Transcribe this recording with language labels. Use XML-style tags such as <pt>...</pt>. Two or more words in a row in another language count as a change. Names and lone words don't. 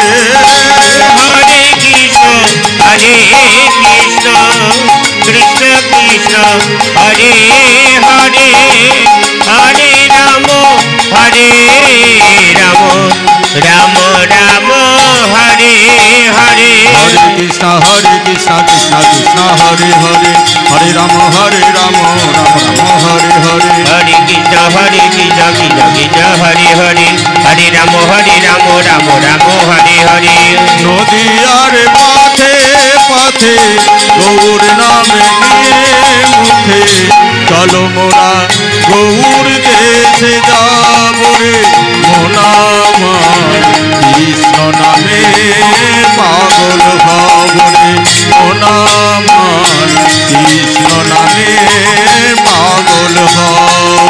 <sa>हरे कृष्ण हरे कृष्ण कृष्ण कृष्ण हरे हरे हरे राम हरे राम राम राम हरे हरे हरे कृष्ण कृष्ण कृष्ण हरे हरे हरे राम राम राम हरे हरे हरे कृष्ण कृष्ण कृष्ण हरे हरे हरे राम राम राम हरे हरे</sa> <bn>নদিয়ার পথে পথে গৌর নামে নিয়ে মুখে চলো মোরা গৌর দেশে যাব রে মোনামার কৃষ্ণ নামে পাগল হব রে মোনামার কৃষ্ণ নামে পাগল হব</bn>